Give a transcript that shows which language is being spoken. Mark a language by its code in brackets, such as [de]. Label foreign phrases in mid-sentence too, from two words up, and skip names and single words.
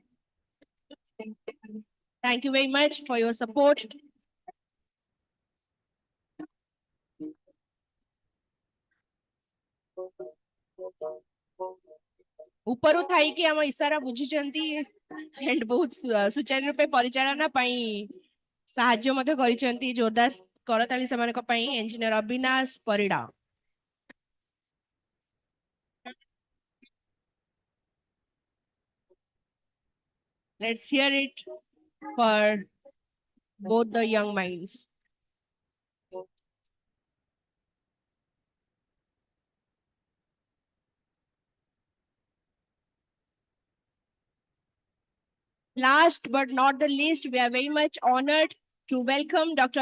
[en] Thank you very much for your support. [or] ଉପରୁ ଥାଇକି ଆମ ଇଶାରା ବୁଝିଛନ୍ତି and ବହୁତ ସୁଚାରୁ ରୂପେ ପରିଚାଳନା ପାଇଁ ସାହାଯ୍ୟ ମଧ୍ୟ କରିଛନ୍ତି ଜୋରଦାର କରତାଳି ସେମାନଙ୍କ ପାଇଁ ଇଞ୍ଜିନିୟର ଅବିନାଶ ପରିଡ଼ା. [en] Let's hear it for both the young minds. Last but not the least, we are very much honored to welcome Dr.